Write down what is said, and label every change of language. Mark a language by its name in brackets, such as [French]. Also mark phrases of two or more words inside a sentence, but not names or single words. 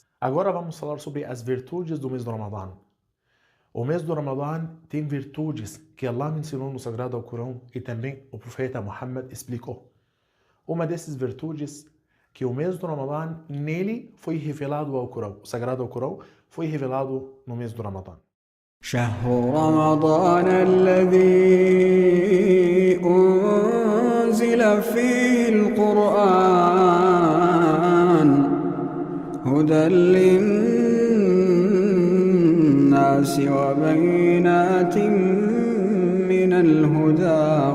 [Portuguese] Agora vamos falar sobre as virtudes do mês do Ramadã. O mês do Ramadã tem virtudes que Allah mencionou no Sagrado Alcorão e também o profeta Muhammad explicou. Uma dessas virtudes que o mês do Ramadã, nele foi revelado ao Alcorão. O Sagrado Alcorão foi revelado no mês do Ramadã. [Arabic] شهر رمضان الذي أنزل فيه القرآن هدى للناس وبينات من الهدى